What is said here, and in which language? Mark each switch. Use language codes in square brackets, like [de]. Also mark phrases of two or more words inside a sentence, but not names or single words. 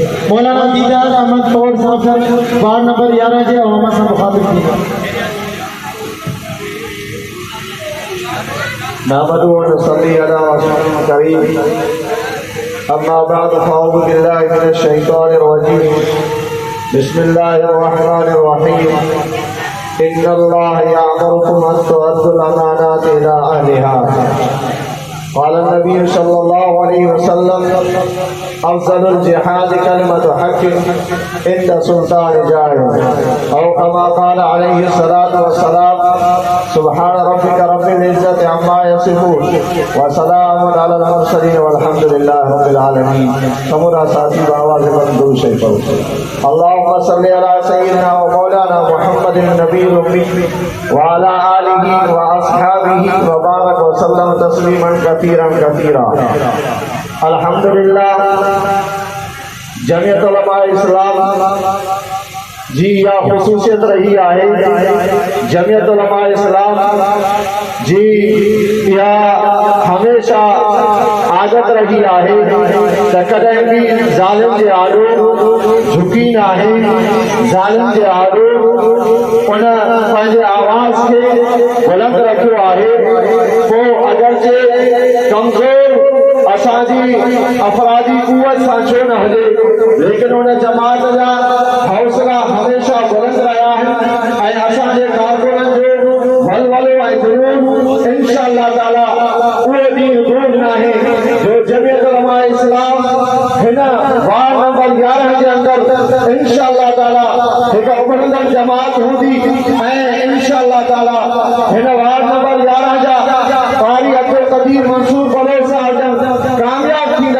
[sd] मौलाना दीदार अहमद फौज साहब वार्ड नंबर 11 जे अवामा से मुखातिब थी। [ar] نحمده ونصلي على رسوله الكريم. أما بعد فأعوذ بالله من الشيطان الرجيم. بسم الله الرحمن الرحيم. إن الله يأمركم أن تؤدوا الأمانات إلى أهلها. قال النبي صلى الله عليه وسلم أفضل الجهاد كلمة حق عند سلطان جائر. أو كما قال عليه الصلاة والسلام سبحان ربك رب العزة عما يصفون وسلام على المرسلين والحمد لله رب العالمين. [sd] समूरा साथी आवाज़ में दुरूद शरीफ पढ़ो। [ar] اللهم صل على سيدنا ومولانا محمد النبي الأمي وعلى آله وأصحابه وبارك وسلم تسليما كثيرا كثيرا. الحمد لله. [sd] जमियत उलमा इस्लाम जी या खुसूसियत रही है। जमियत उलमा इस्लाम जी या हमेशा आदत रही है त कदम भी जालिम जे आड़ो झुकी ना है। जालिम जे आड़ो उन पंहिंजे आवाज़ के बुलंद रखियो है। वो अगर जे कमज़ोर असांजी अफरादी कुवत सां छो न हुजे, लेकिन उन जमात जा हौसला हमेशा बुलंद रहा है। ऐं असांजे कारकुननि जो वलवलो ऐं जुनून [ar] إن شاء الله تعالى [sd] उहो ॾींहुं दूर न आहे जो जमियत उलमा इस्लाम हिन वार्ड नंबर 11 जे अंदरि [ar] إن شاء الله تعالى [sd] हिकु उभरंदड़ जमात हूंदी ऐं [ar] إن شاء الله تعالى [sd] हिन वार्ड नंबर 11 जा कारी अब्दुल कदीर मंसूर बलोच साहब कामयाब थींदा।